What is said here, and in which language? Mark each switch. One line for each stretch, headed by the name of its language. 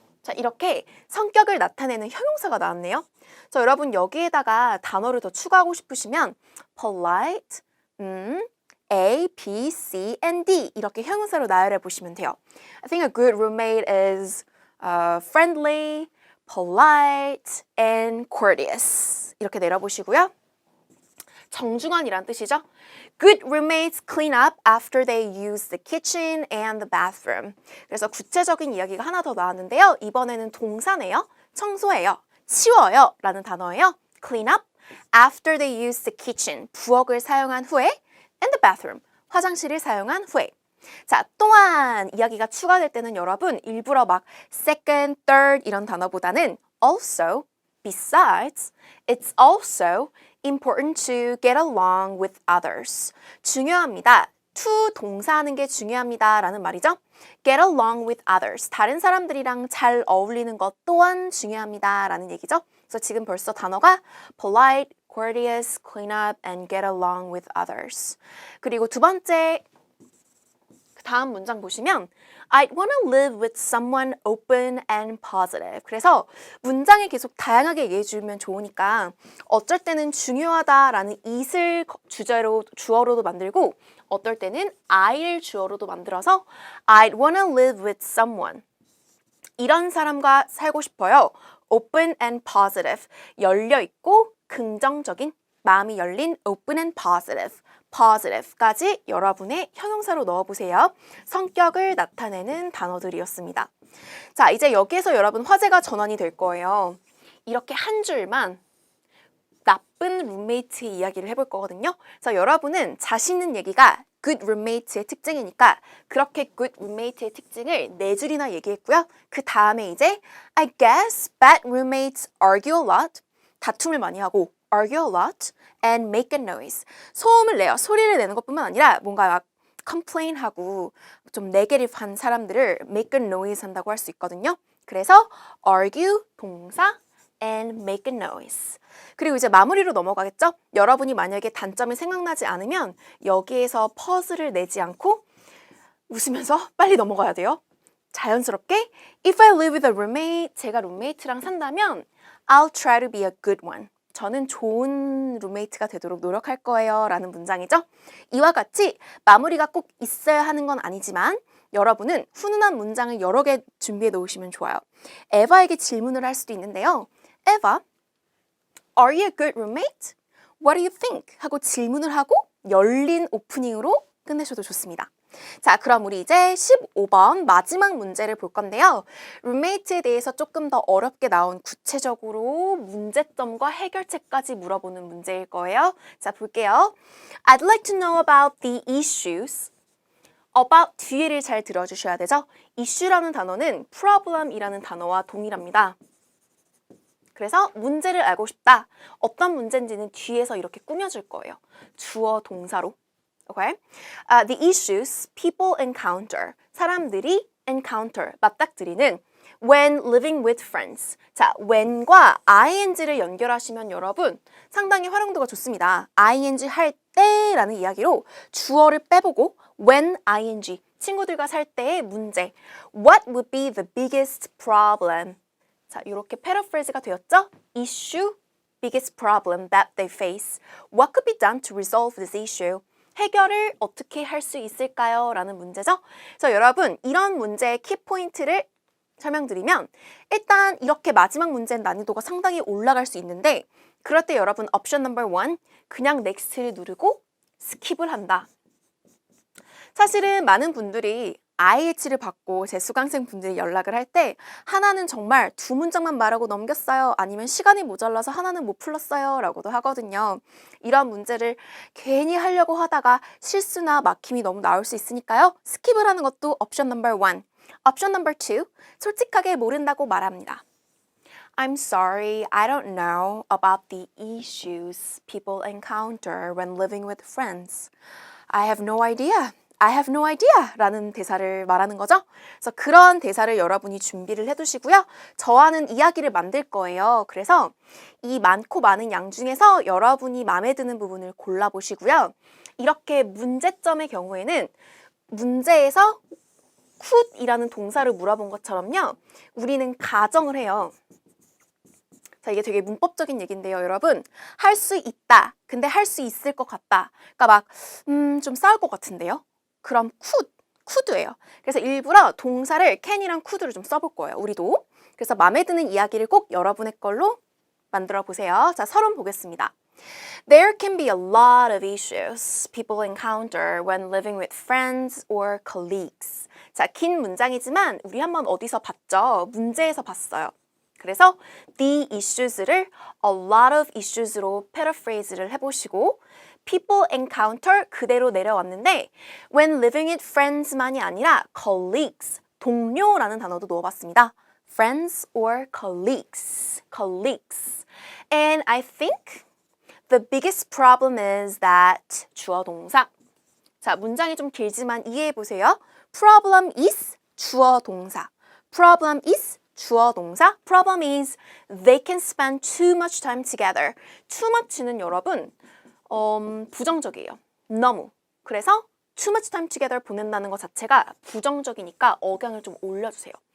Korean: 자, 이렇게 성격을 나타내는 형용사가 나왔네요. 자, 여러분 여기에다가 단어를 더 추가하고 싶으시면 polite, A, B, C, and D 이렇게 형용사로 나열해 보시면 돼요.
English: I think a good roommate is friendly, polite, and courteous
Korean: 이렇게 내려보시고요. 정중한이란 뜻이죠.
English: Good roommates clean up after they use the kitchen and the bathroom.
Korean: 그래서 구체적인 이야기가 하나 더 나왔는데요. 이번에는 동사네요. 청소해요. 치워요 라는 단어예요.
English: Clean up after they use the kitchen.
Korean: 부엌을 사용한 후에 and the bathroom. 화장실을 사용한 후에. 자, 또한 이야기가 추가될 때는 여러분 일부러 막 second, third 이런 단어보다는
English: also, besides, it's also important to get along with others.
Korean: 중요합니다. to 동사하는 게 중요합니다 라는 말이죠.
English: Get along with others.
Korean: 다른 사람들이랑 잘 어울리는 것 또한 중요합니다 라는 얘기죠. 그래서 지금 벌써 단어가
English: polite, courteous, clean up, and get along with others.
Korean: 그리고 두 번째 다음 문장 보시면
English: I'd want to live with someone open and positive.
Korean: 그래서 문장을 계속 다양하게 얘기해 주면 좋으니까 어쩔 때는 중요하다라는 it을 주제로 주어로도 만들고 어떨 때는 I를 주어로도 만들어서
English: I'd want to live with someone.
Korean: 이런 사람과 살고 싶어요.
English: Open and positive.
Korean: 열려 있고 긍정적인 마음이 열린 open and positive. positive까지 여러분의 형용사로 넣어보세요. 성격을 나타내는 단어들이었습니다. 자, 이제 여기에서 여러분 화제가 전환이 될 거예요. 이렇게 한 줄만 나쁜 룸메이트의 이야기를 해볼 거거든요. 그래서 여러분은 자신 있는 얘기가 good roommate의 특징이니까 그렇게 good roommate의 특징을 네 줄이나 얘기했고요.
English: 그 다음에 이제 I guess bad roommates argue a lot.
Korean: 다툼을 많이 하고
English: argue a lot and make a noise.
Korean: 소음을 내요. 소리를 내는 것뿐만 아니라 뭔가 막 complain하고 좀 네게티브한 사람들을 make a noise 한다고 할 수 있거든요. 그래서 argue 동사 and make a noise. 그리고 이제 마무리로 넘어가겠죠? 여러분이 만약에 단점이 생각나지 않으면 여기에서 퍼즐을 내지 않고 웃으면서 빨리 넘어가야 돼요.
English: 자연스럽게 If I live with a roommate,
Korean: 제가 룸메이트랑 산다면
English: I'll try to be a good one.
Korean: 저는 좋은 룸메이트가 되도록 노력할 거예요 라는 문장이죠. 이와 같이 마무리가 꼭 있어야 하는 건 아니지만 여러분은 훈훈한 문장을 여러 개 준비해 놓으시면 좋아요. 에바에게 질문을 할 수도 있는데요.
English: 에바, are you a good roommate? What do you think?
Korean: 하고 질문을 하고 열린 오프닝으로 끝내셔도 좋습니다. 자, 그럼 우리 이제 15번 마지막 문제를 볼 건데요. 룸메이트에 대해서 조금 더 어렵게 나온 구체적으로 문제점과 해결책까지 물어보는 문제일 거예요. 자, 볼게요.
English: I'd like to know about the issues.
Korean: about 뒤에를 잘 들어주셔야 되죠. issue라는 단어는 problem이라는 단어와 동일합니다. 그래서 문제를 알고 싶다. 어떤 문제인지는 뒤에서 이렇게 꾸며줄 거예요. 주어 동사로. Okay?
English: The issues people encounter.
Korean: 사람들이 encounter, 맞닥뜨리는
English: when living with friends.
Korean: 자, when과 ing를 연결하시면 여러분 상당히 활용도가 좋습니다. ing 할 때라는 이야기로 주어를 빼보고 when ing 친구들과 살 때의 문제.
English: What would be the biggest problem?
Korean: 자, 이렇게 패러프레이즈가 되었죠?
English: issue, biggest problem that they face. What could be done to resolve this issue?
Korean: 해결을 어떻게 할 수 있을까요? 라는 문제죠. 그래서 여러분 이런 문제의 키포인트를 설명드리면 일단 이렇게 마지막 문제는 난이도가 상당히 올라갈 수 있는데 그럴 때 여러분 옵션 넘버 1 그냥 넥스트를 누르고 스킵을 한다. 사실은 많은 분들이 IH를 받고 제 수강생 분들이 연락을 할 때 하나는 정말 2문장만 말하고 넘겼어요. 아니면 시간이 모자라서 하나는 못 풀었어요. 라고도 하거든요. 이런 문제를 괜히 하려고 하다가 실수나 막힘이 너무 나올 수 있으니까요. 스킵을 하는 것도 옵션 넘버 1. 옵션 넘버 2. 솔직하게 모른다고 말합니다.
English: I'm sorry, I don't know about the issues people encounter when living with friends. I have no idea. I have no idea
Korean: 라는 대사를 말하는 거죠. 그래서 그런 대사를 여러분이 준비를 해두시고요. 저와는 이야기를 만들 거예요. 그래서 이 많고 많은 양 중에서 여러분이 마음에 드는 부분을 골라보시고요. 이렇게 문제점의 경우에는 문제에서 could이라는 동사를 물어본 것처럼요. 우리는 가정을 해요. 자, 이게 되게 문법적인 얘기인데요, 여러분. 할 수 있다. 근데 할 수 있을 것 같다. 그러니까 막 좀 싸울 것 같은데요. 그럼 could예요. 그래서 일부러 동사를 can이랑 could를 좀 써볼 거예요, 우리도. 그래서 마음에 드는 이야기를 꼭 여러분의 걸로 만들어 보세요. 자, 서론 보겠습니다.
English: There can be a lot of issues people encounter when living with friends or colleagues.
Korean: 자, 긴 문장이지만 우리 한번 어디서 봤죠? 문제에서 봤어요. 그래서 the issues를 a lot of issues로 패러프레이즈를 해보시고 people encounter 그대로 내려왔는데 when living with friends만이 아니라 colleagues, 동료라는 단어도 넣어봤습니다.
English: friends or colleagues, colleagues. And I think the biggest problem is that
Korean: 주어 동사. 자, 문장이 좀 길지만 이해해보세요. problem is 주어 동사. problem is 주어 동사.
English: problem is they can spend too much time together.
Korean: too much는 여러분 부정적이에요. 너무. 그래서 too much time together 보낸다는 것 자체가 부정적이니까 억양을 좀 올려주세요.